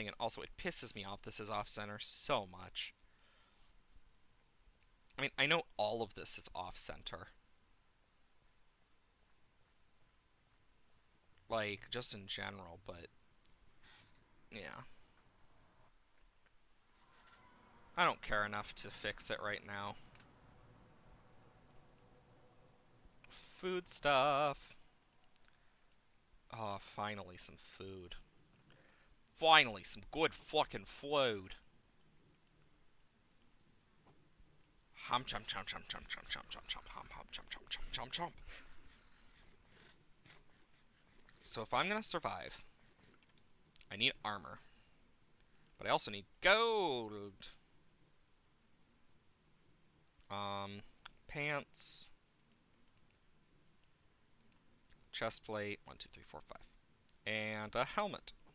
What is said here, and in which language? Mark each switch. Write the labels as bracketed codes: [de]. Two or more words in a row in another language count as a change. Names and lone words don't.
[en] And also, it pisses me off this is off center so much. I mean, I know all of this is off center, like just in general, but yeah, I don't care enough to fix it right now. Food stuff. Oh, finally some food. Finally some good fucking food. Hum chum chum chum chum chum chum chum chum hum hum chum chum chum chum chum. So if I'm gonna survive, I need armor, but I also need gold. Um, Pants, chest plate, 1, 2, 3, 4, 5, and a helmet.